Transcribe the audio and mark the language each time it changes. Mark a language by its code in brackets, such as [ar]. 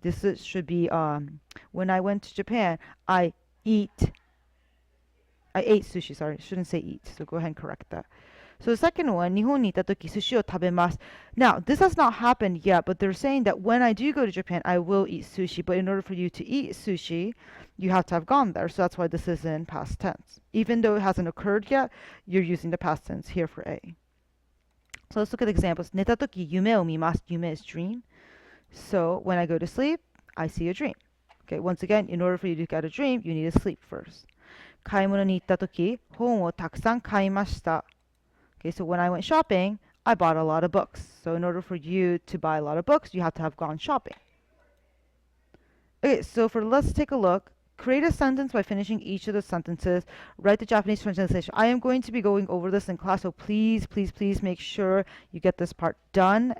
[en] This should be when I went to Japan, I ate sushi. Sorry, shouldn't say eat. So go ahead and correct that. So the second one, [ja] 日本にいた時寿司を食べます. [en] Now, this has not happened yet, but they're saying that when I do go to Japan, I will eat sushi. But in order for you to eat sushi, you have to have gone there. So that's why this is in past tense. Even though it hasn't occurred yet, you're using the past tense here for A. So let's look at examples. [ja] 寝た時夢を見ます.夢 [en] is dream. So when I go to sleep, I see a dream. Okay, once again, in order for you to get a dream, you need to sleep first. [ja] 買い物に行った時、本をたくさん買いました. [en] Okay, so when I went shopping, I bought a lot of books. So in order for you to buy a lot of books, you have to have gone shopping. Okay, so let's take a look. Create a sentence by finishing each of the sentences. Write the Japanese translation. I am going to be going over this in class, so please, please, please make sure you get this part done.